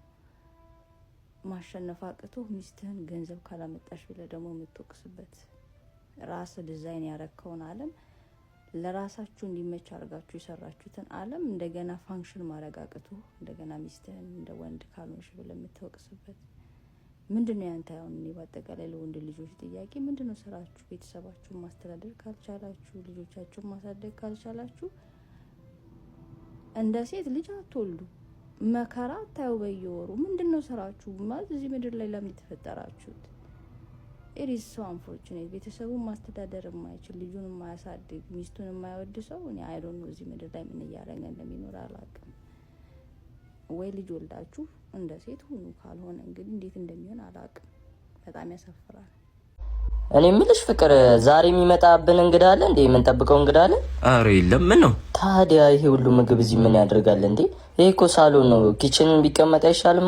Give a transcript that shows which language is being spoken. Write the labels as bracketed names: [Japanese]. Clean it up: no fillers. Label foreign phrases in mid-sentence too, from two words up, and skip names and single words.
[Amharic] ማሸነፍ አቅቶ ሚስትህን ገንዘብ ካላመጣሽ ብለ ደግሞ የምትወቅስበት ራስ ዲዛይን ያረከውን ዓለም ለራሳችሁ እንዲመች አርጋችሁ የሰራችሁትን ዓለም እንደገና ፋንክሽን ማረጋግጡ እንደገና ሚስትህን እንደ ወንድ ካልሆንሽ ብለ የምትወቅስበት ምንድነው ያንተ አሁን በአጠቃላይ ለወንድ ልጆች ጥያቄ ምንድነው ስራችሁ ቤተሰባችሁን ማስተዳደር ካልቻላችሁ ልጆቻችሁን ማሳደግ ካልቻላችሁ እንደ ሴት ልጅ አትወልዱ መከራ ታዩ በየወሩ ምንድነው ስራችሁ ማለት እዚህ ምድር ላይ ለምን ተፈጠራችሁት [English] it is so unfortunate [Amharic] ቤተሰቡን ማስተዳደር የማይችል ልጁን የማያሳድግ ሚስቱን የማይወድ ሰው እኔ [English] I don't know [Amharic] እዚህ ምድር ላይ ምን ያያረገ እንደሚኖር አላውቅም ወይ ልጅ ወልዳችሁ እንደ ሴት ሁኑ። ካልሆነ እንግዲህ እንዴት እንደሚሆን አላውቅም። በጣም ያሳፍራል። እኔ የምልሽ ፍቅር ዛሬ የሚመጣብን እንግዳ አለ እንዴ? የምንጠብቀው እንግዳ አለ? አረ የለም። ምን ነው ታዲያ ይሄ ሁሉ ምግብ እዚህ ምን ያደርጋል እንዴ? ይሄ እኮ ሳሎን ነው። ኪችንን ቢቀመጥ አይሻልም?